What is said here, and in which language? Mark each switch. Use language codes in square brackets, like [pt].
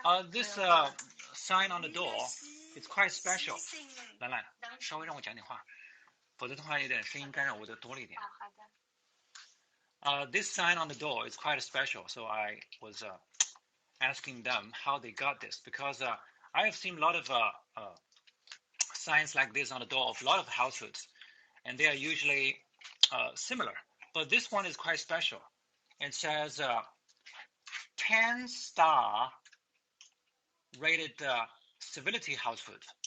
[en] This sign on the door is quite special. [zh] 兰兰，稍微让我讲点话，否则的话有点声音干扰我的多了一点。 [en] This sign on the door is quite special, so I was asking them how they got this, because I have seen a lot of signs like this on the door of a lot of houses, and they are usually similar. But this one is quite special. It says 10-star rated civility household.